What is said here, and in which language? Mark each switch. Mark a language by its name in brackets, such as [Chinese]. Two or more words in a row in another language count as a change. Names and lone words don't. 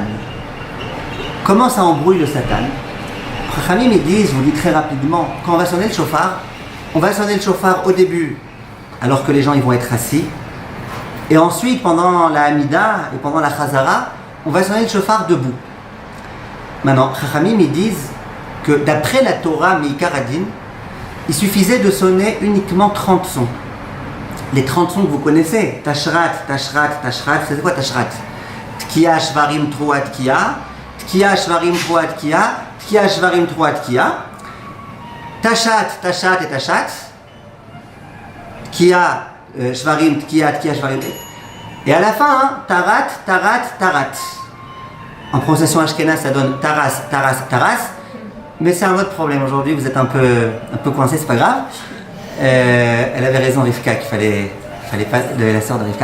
[French] Comment ça embrouille le Satan? Chachamim ils disent, je vous dis très rapidement, quand on va sonner le shofar au début, alors que les gens ils vont être assis, et ensuite pendant la Hamida et pendant la Chazara, on va sonner le shofar debout. Maintenant, Chachamim ils disent que d'après la Torah [Hebrew] מעיקר הדין, [French] il suffisait de sonner uniquement 30 sons. Les 30 sons que vous connaissez, Tashrat, c'est quoi Tashrat? [Hebrew] תקיעה, שברים, תרועה, תקיעה, תקיעה, שברים, תרועה, תקיעה, תקיעה, שברים, תרועה, תקיעה, תש"ת et תש"ת, תקיעה, שברים, תקיעה, שברים, [French] et à la fin, Tarat. En prononciation ashkénaze, ça donne Taras. Mais c'est un autre problème aujourd'hui, vous êtes un peu coincé, c'est pas grave. Elle avait raison, Rivka, qu'il fallait pas de la sœur de Rivka.